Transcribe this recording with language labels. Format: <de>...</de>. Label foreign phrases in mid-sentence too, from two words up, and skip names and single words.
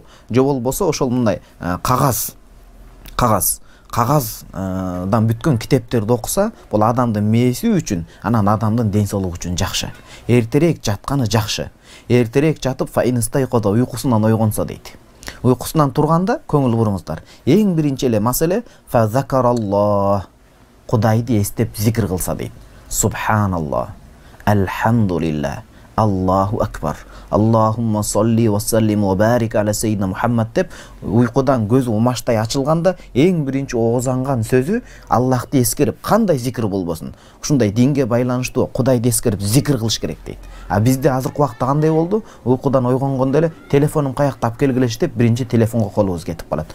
<ky>Же болбосо ошол мындай кагаздан бүткөн китептерди окуса, бул адамдын мээси үчүн, анан адамдын ден соолугу үчүн жакшы. Эртерээк жатканы жакшы. Эртерээк жатып, фаинистайкоза уйкусунан ойгонсо дейт. Уйкусунан турганда көңүл буруңуздар. Эң биринчи эле маселе фазакараллах. Кудайды эстеп зикир кылса дейт.</ky> <ar>سبحان الله، الحمد لله، الله أكبر، اللهم صل وسلم وبارك على سيدنا محمد</ar> <ky>деп уйкудан көзү умаштай ачылганда эң биринчи оозанган сөзү Аллахты эскерип, кандай зикир болбосун, ушундай динге байланыштуу Кудайды эскерип зикир кылыш керек дейт. А бизде азыркы убакта кандай болду? Уйкудан ойгонгондо эле телефонум каякта алып келгилечи деп биринчи телефонго колубуз кетип калат.</ky>